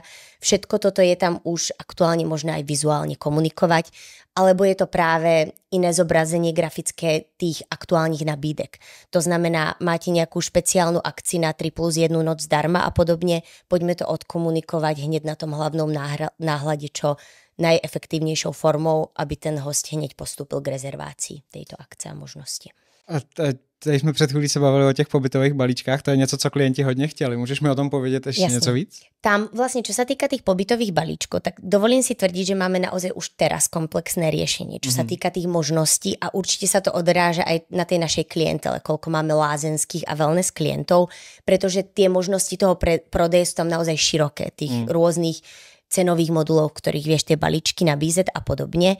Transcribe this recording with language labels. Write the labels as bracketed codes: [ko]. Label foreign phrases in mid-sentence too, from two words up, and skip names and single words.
[sk] Všetko toto je tam už aktuálne možné aj vizuálne komunikovať, alebo je to práve iné zobrazenie grafické tých aktuálnych nabídek. To znamená, máte nejakú špeciálnu akciu na 3+1 noc zdarma a podobne, poďme to odkomunikovať hneď na tom hlavnom náhľade, čo najefektívnejšou formou, aby ten host hneď postúpil k rezervácii tejto akcie a možnosti. [cs] A tady jsme před chvílí se bavili o těch pobytových balíčkách, to je něco, co klienti hodně chtěli. Můžeš mi o tom povědět ještě něco víc? [sk] Tam vlastne, čo sa týka tých pobytových balíčkov, tak dovolím si tvrdiť, že máme naozaj už teraz komplexné riešenie, čo sa týka tých možností a určite sa to odráža aj na tej našej klientele, koľko máme lázenských a wellness klientov, pretože tie možnosti toho prodeje sú tam naozaj široké, tých rôznych cenových modulov, ktorých vieš tie balíčky nabízet a podobne.